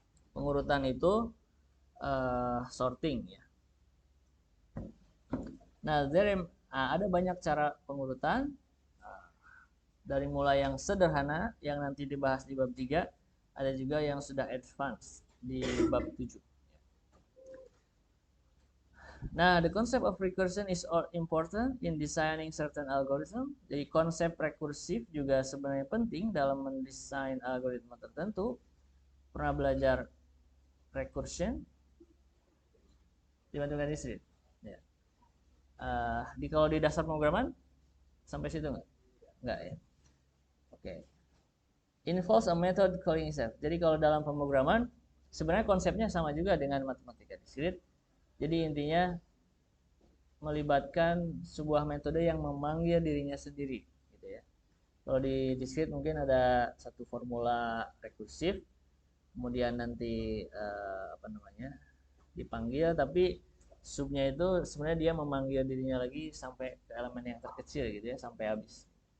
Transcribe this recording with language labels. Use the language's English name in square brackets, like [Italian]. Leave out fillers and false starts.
[Indonesian] Pengurutan itu sorting, ya. Nah, ada banyak cara pengurutan, dari mulai yang sederhana yang nanti dibahas di bab 3, ada juga yang sudah advance di bab 7. [English] Nah, the concept of recursion is important in designing certain algorithm. [Indonesian] Jadi konsep rekursif juga sebenarnya penting dalam mendesain algoritma tertentu. Pernah belajar recursion? Dibantu di sini. Ya. Kalau di dasar pemrograman sampai situ nggak? Nggak, ya. Oke. [English] Involves a method calling itself. [Indonesian] Jadi kalau dalam pemrograman sebenarnya konsepnya sama juga dengan matematika diskrit. Jadi intinya melibatkan sebuah metode yang memanggil dirinya sendiri, gitu ya. Kalau di diskrit mungkin ada satu formula rekursif, kemudian nanti apa namanya dipanggil, tapi subnya itu sebenarnya dia memanggil dirinya lagi sampai ke elemen yang terkecil, gitu ya, sampai habis.